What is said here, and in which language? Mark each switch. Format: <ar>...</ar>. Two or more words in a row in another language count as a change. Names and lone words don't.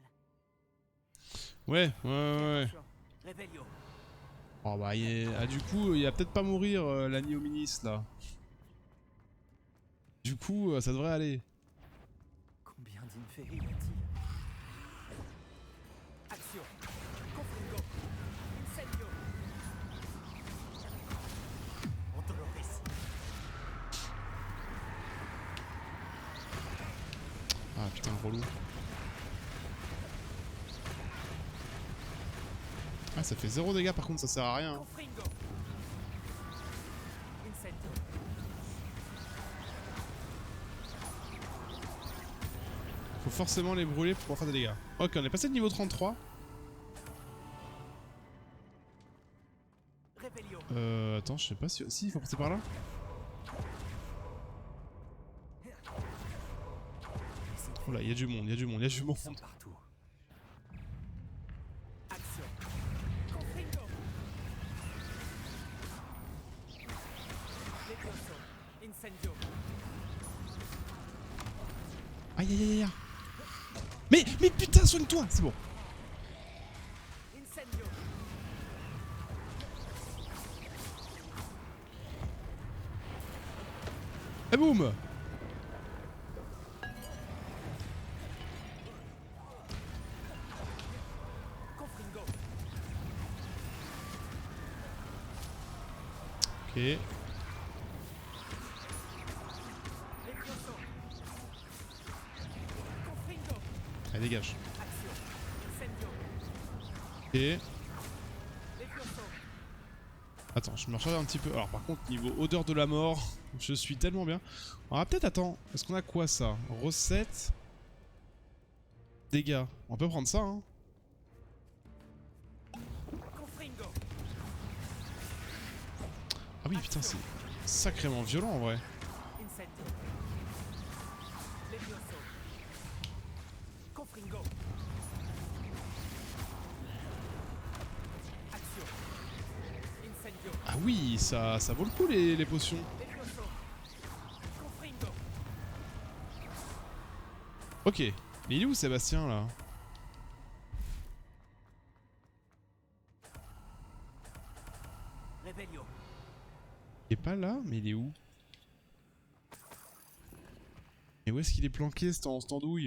<fr>Ouais, ouais, ouais. Attention. Revelio. Oh bah, du coup, il va peut-être pas mourir l'Annie Hominis là. Du coup, ça devrait aller. Combien d'Inferi y a-t-il? Action. Confringo. Incendio. Ontoloris. Ah putain, relou. Ah, ça fait 0 dégâts par contre, ça sert à rien. Hein. Confringo. Incendio. Faut forcément les brûler pour pouvoir faire des dégâts. Ok, on est passé de niveau 33. Revelio. Attends, je sais pas si... Si, il faut passer par là. Oh là, il y a du monde, il y a du monde, il y a du monde. Ils sont partout. Action. Confringo. Levioso. Incendio. Aïe aïe aïe aïe. Mais putain, soigne-toi, c'est bon. Incendio. Et boum. Confringo. Ok. Levioso. Confringo. Allez, dégage. Action. Incendio. Ok. Levioso. Attends, je me recharge un petit peu. Alors par contre, niveau odeur de la mort, je suis tellement bien. On va peut-être, attends, est-ce qu'on a quoi ça? Recette. Dégâts. On peut prendre ça, hein. Confringo. Ah oui, putain, c'est sacrément violent en vrai. Incendio. Levioso. Confringo. Action. Incendio. Ah oui, ça vaut le coup les potions. Levioso. Confringo. Ok. Mais il est où Sébastien là? Revelio. Il est pas là, mais il est où? Et où est-ce qu'il est planqué cet andouille?</fr>